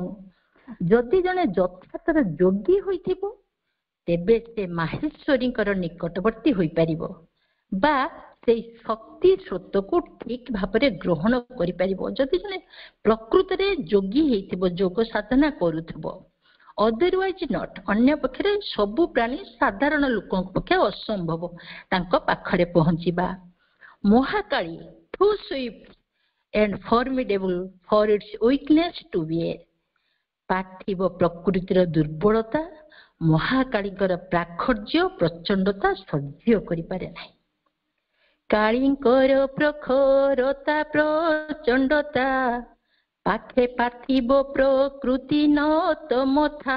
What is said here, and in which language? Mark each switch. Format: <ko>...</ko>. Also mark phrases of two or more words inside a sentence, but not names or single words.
<or>ଯଦି ଜଣେ ଯଥାର୍ଥର ଯୋଗୀ ହୋଇଥିବ ତେବେ ସେ ମାହେଶ୍ୱରୀଙ୍କର ନିକଟବର୍ତ୍ତୀ ହୋଇପାରିବ ବା ସେଇ ଶକ୍ତି ସ୍ରୋତକୁ ଠିକ ଭାବରେ ଗ୍ରହଣ କରିପାରିବ। ଯଦି ଜଣେ ପ୍ରକୃତରେ ଯୋଗୀ ହେଇଥିବ, ଯୋଗ ସାଧନା କରୁଥିବ,</or> <en>otherwise not,</en> <or>ଅନ୍ୟ ପକ୍ଷରେ ସବୁ ପ୍ରାଣୀ ସାଧାରଣ ଲୋକଙ୍କ ପକ୍ଷେ ଅସମ୍ଭବ ତାଙ୍କ ପାଖରେ ପହଞ୍ଚିବା।</or> <en>ମହାକାଳୀ too swift and formidable for its weakness to bear.</en> <or>ପାର୍ଥିବ ପ୍ରକୃତିର ଦୁର୍ବଳତା ମହାକାଳୀଙ୍କର ପ୍ରାଖର୍ଯ୍ୟ ପ୍ରଚଣ୍ଡତା ସହ୍ୟ କରିପାରେ ନାହିଁ। କାଳୀଙ୍କର ପ୍ରଖରତା ପ୍ରଚଣ୍ଡତା, ପାଖେ ପାର୍ଥିବ ପ୍ରକୃତି ନତ ମଥା।</or>